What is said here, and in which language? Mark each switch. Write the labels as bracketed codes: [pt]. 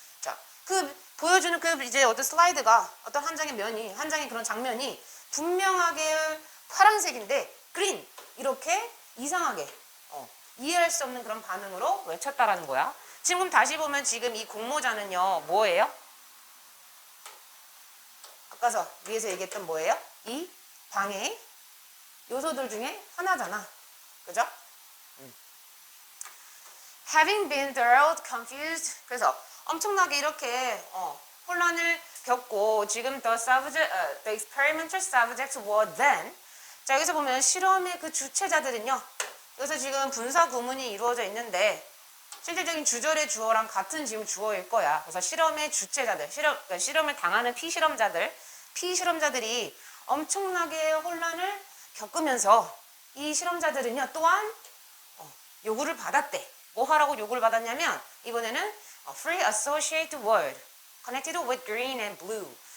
[ko] 자, 그 보여주는 그 이제 어떤 슬라이드가 어떤 한 장의 면이 한 장의 그런 장면이 분명하게 파란색인데 green 이렇게 이상하게 이해할 수 없는 그런 반응으로 외쳤다라는 거야. 지금 다시 보면 지금 이 공모자는요 뭐예요? 아까서 위에서 얘기했던 뭐예요? 이 방해의 요소들 중에 하나잖아. 그죠? [en] Having been thoroughly confused. [ko] 그래서 엄청나게 이렇게 혼란을 겪고 지금 [en] the experimental subjects were then. [ko] 자, 여기서 보면 실험의 그 주체자들은요. 여기서 지금 분사 구문이 이루어져 있는데 실질적인 주절의 주어랑 같은 지금 주어일 거야. 그래서 실험의 주체자들, 실험을 당하는 피실험자들이 엄청나게 혼란을 겪으면서 이 실험자들은요 또한 요구를 받았대. 뭐 하라고 요구를 받았냐면 이번에는 [en] free associated word connected with green and blue.